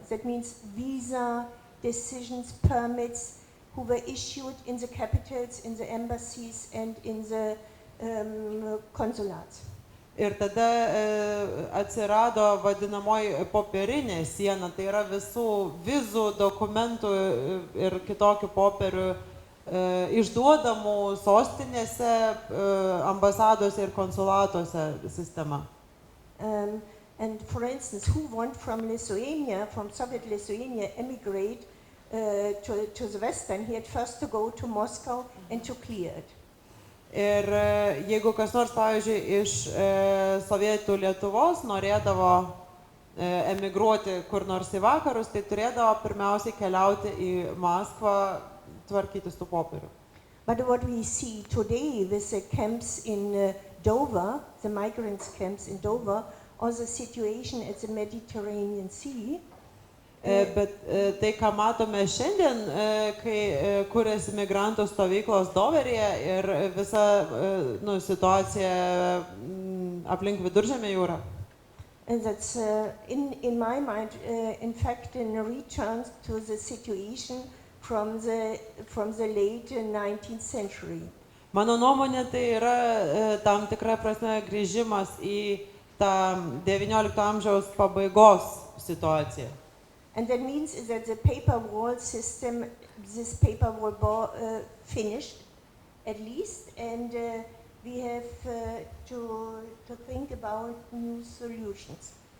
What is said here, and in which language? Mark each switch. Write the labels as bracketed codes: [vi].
[en] That means visa, decisions, permits who were issued in the capitals, in the embassies and in the consulates. [lt] Ir tada atsirado vadinamoji popierinė siena, tai yra visų vizų, dokumentų ir kitokių popierių išduodamų sostinėse, ambasadose ir konsulatuose sistema. [en] And for instance, who want from Lithuania, from Soviet Lithuania, emigrate to the Western, he had first to go to Moscow and to clear it. [lt] Ir jeigu kas nors, pavyzdžiui, iš sovietų Lietuvos norėdavo emigruoti kur nors į vakarus, tai turėdavo pirmiausiai keliauti į Maskvą, tvarkytis tų popierių. [en] But what we see today with the camps in Dover, the migrants camps in Dover, or the situation at the Mediterranean Sea, [lt] Bet tai, ką matome šiandien, kai kuriasi migrantų stovyklos Doveryje ir visa situacija aplink Viduržemio jūrą. [en] and that's in my mind, in fact, in a return to the situation from the late 19th century. [lt] Mano nuomonė, tai yra tam tikra prasme grįžimas į tą 19 amžiaus pabaigos situaciją. [en] And that means that the paper wall system, this paper wall finished, at least, and we have to think about new solutions.